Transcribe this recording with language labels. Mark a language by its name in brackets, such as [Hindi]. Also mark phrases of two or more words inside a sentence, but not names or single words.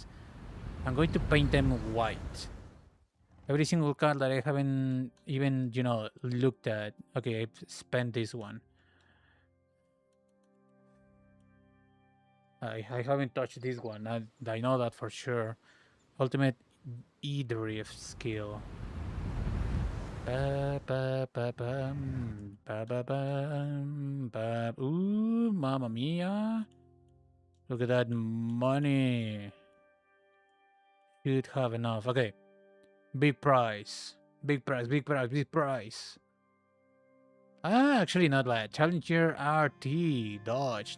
[English] I'm going to paint them white. Every single car that I haven't even, you know, looked at. Okay, I've spent this one. I haven't touched this one. I know that for sure. Ultimate E-drift skill. Ba, ba, ba, bum, ba, ba, bum, ba. Ooh, [Italian] mamma mia. [English] Look at that money. Should have enough. Okay. Big price. Big price, big price, big price. Ah, actually not bad. Challenger RT Dodge.